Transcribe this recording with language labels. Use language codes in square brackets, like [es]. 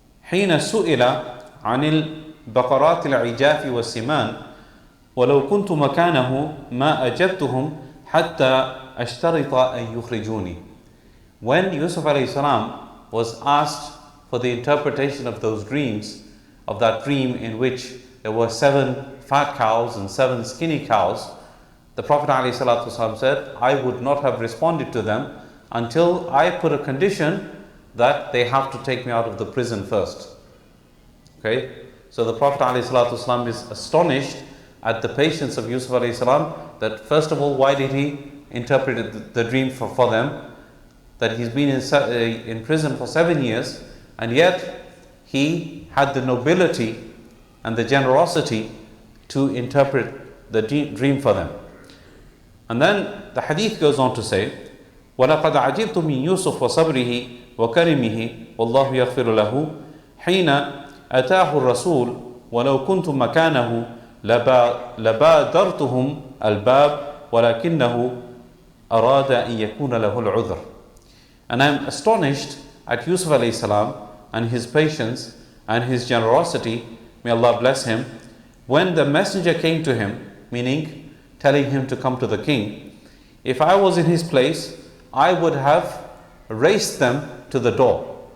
[ar] حين سئل عن البقرات العجاف والسمان ولو كنت مكانه ما أجبتهم حتى أشترط أن يخرجوني. [en] When Yusuf alayhi salam was asked for the interpretation of those dreams, of that dream in which there were 7 fat cows and 7 skinny cows, the Prophet alayhi salatu wasalam said, I would not have responded to them until I put a condition that they have to take me out of the prison first. Okay? So the Prophet ﷺ is astonished at the patience of Yusuf ﷺ, that first of all, why did he interpret the dream for them? That he's been in prison for 7 years, and yet he had the nobility and the generosity to interpret the dream for them. And then the hadith goes on to say, [ar] وَلَقَدْ عَجِبْتُ مِنْ يُوسُفَ وَصَبْرِهِ وَكَرِمِهِ وَاللَّهُ يَغْفِرُ لَهُ حِينَ أتاه الرسول ولو كنت مكانه لبادرتهم الباب ولكنه أراد أن يكون له العذر. [en] And I am astonished at Yusuf alayhi salam and his patience and his generosity, may Allah bless him, when the messenger came to him, meaning telling him to come to the king. If I was in his place, I would have raced them to the door.